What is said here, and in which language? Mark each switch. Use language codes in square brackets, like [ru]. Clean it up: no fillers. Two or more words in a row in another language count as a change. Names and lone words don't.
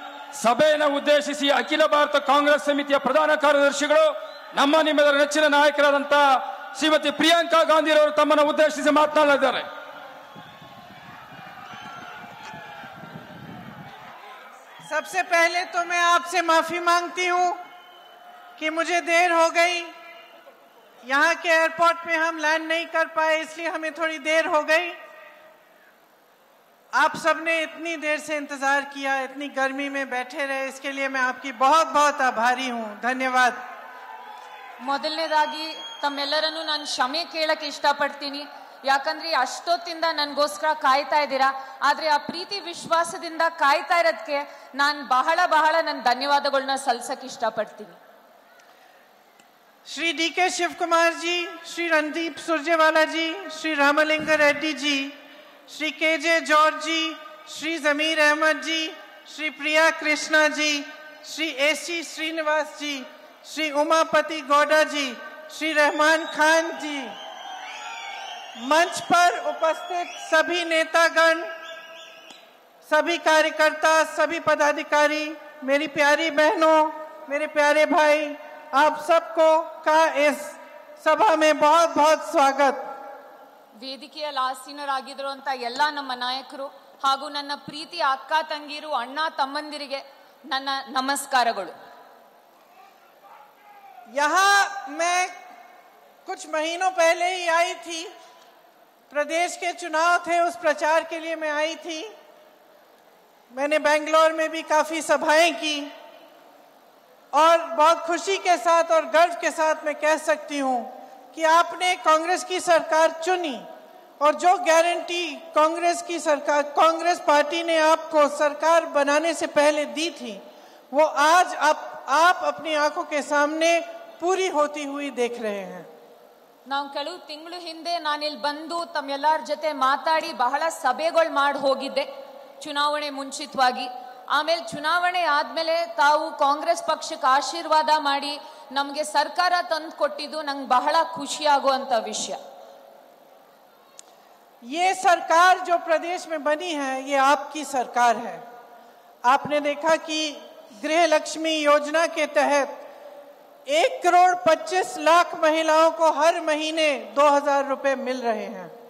[kn] ಸಭೆಯನ್ನು ಉದ್ದೇಶಿಸಿ ಅಖಿಲ ಭಾರತ ಕಾಂಗ್ರೆಸ್ ಸಮಿತಿಯ ಪ್ರಧಾನ ಕಾರ್ಯದರ್ಶಿಗಳು ನಿಮ್ಮೆಲ್ಲರ ನೆಚ್ಚಿನ ನಾಯಕರಾದಂಥ ಶ್ರೀಮತಿ ಪ್ರಿಯಾಂಕಾ ಗಾಂಧಿರವರು ತಮ್ಮನ್ನು ಉದ್ದೇಶಿಸಿ ಮಾತನಾಡಲಿದ್ದಾರೆ. [hi] सबसे पहले तो मैं आपसे माफी मांगती हूं कि मुझे देर हो गई. यहाँ के एयरपोर्ट पे हम लैंड नहीं कर पाए, इसलिए हमें थोड़ी देर हो गई. आप सबने इतनी देर से इंतजार किया, इतनी गर्मी में बैठे रहे, इसके लिए मैं आपकी बहुत बहुत आभारी हूं. धन्यवाद. [kn] ಮೊದಲನೇದಾಗಿ ತಮ್ಮೆಲ್ಲರನ್ನು ನಾನು ಕ್ಷಮೆ ಕೇಳಕ್ಕೆ ಇಷ್ಟಪಡ್ತೀನಿ. ಯಾಕಂದ್ರೆ ಅಷ್ಟೊತ್ತಿಂದ ನನಗೋಸ್ಕರ ಕಾಯ್ತಾ ಇದ್ದೀರಾ. ಆದ್ರೆ ಆ ಪ್ರೀತಿ ವಿಶ್ವಾಸದಿಂದ ಕಾಯ್ತಾ ಇರೋದಕ್ಕೆ ನಾನು ಬಹಳ ನನ್ನ ಧನ್ಯವಾದಗಳನ್ನ ಸಲ್ಲಿಸಕ್ಕೆ ಇಷ್ಟಪಡ್ತೀನಿ. [hi] श्री डी के शिव कुमार जी, श्री रणदीप सुरजेवाला जी, श्री रामलिंग रेड्डी जी, श्री के जे जॉर्ज जी, श्री जमीर अहमद जी, श्री प्रिया कृष्णा जी, श्री एसी श्रीनिवास जी, श्री उमापति गौड़ा जी, श्री रहमान खान जी, मंच पर उपस्थित सभी नेतागण, सभी कार्यकर्ता, सभी पदाधिकारी, मेरी प्यारी बहनों, मेरे प्यारे भाई, आप सबको का इस सभा में बहुत बहुत स्वागत. [kn] ವೇದಿಕೆಯಲ್ಲಿ ಆಸೀನರಾಗಿರುವಂತ ಎಲ್ಲ ನಮ್ಮ ನಾಯಕರು ಹಾಗೂ ನನ್ನ ಪ್ರೀತಿಯ ಅಕ್ಕ ತಂಗಿರು ಅಣ್ಣ ತಮ್ಮಂದಿರಿಗೆ ನನ್ನ ನಮಸ್ಕಾರಗಳು. [hi] यहाँ मैं कुछ महीनों पहले ही आई थी. प्रदेश के चुनाव थे, उस प्रचार के लिए मैं आई थी. मैंने बेंगलोर में भी काफी सभाएं की और बहुत खुशी के साथ और गर्व के साथ मैं कह सकती हूं कि आपने कांग्रेस की सरकार चुनी और जो गारंटी कांग्रेस की सरकार, कांग्रेस पार्टी ने आपको सरकार बनाने से पहले दी थी, वो आज आप अपनी आंखों के सामने पूरी होती हुई देख रहे हैं. [kn] ನಾವು ಕೆಲವು ತಿಂಗಳು ಹಿಂದೆ ನಾನಿಲ್ಲಿ ಬಂದು ತಮ್ಮೆಲ್ಲರ ಜೊತೆ ಮಾತಾಡಿ ಬಹಳ ಸಭೆಗಳು ಮಾಡಿ ಹೋಗಿದ್ದೆ ಚುನಾವಣೆ ಮುಂಚಿತವಾಗಿ. ಆಮೇಲೆ ಚುನಾವಣೆ ಆದ್ಮೇಲೆ ತಾವು ಕಾಂಗ್ರೆಸ್ ಪಕ್ಷಕ್ಕೆ ಆಶೀರ್ವಾದ ಮಾಡಿ ನಮಗೆ ಸರ್ಕಾರ ತಂದು ಕೊಟ್ಟಿದ್ದು ನಂಗೆ ಬಹಳ ಖುಷಿ ಆಗುವಂತ ವಿಷಯ. [hi] ये सरकार जो प्रदेश में बनी है, ये आपकी सरकार है. आपने देखा कि गृह लक्ष्मी योजना के तहत 1,25,00,000 महिलाओं को हर महीने 2,000 रुपए मिल रहे हैं.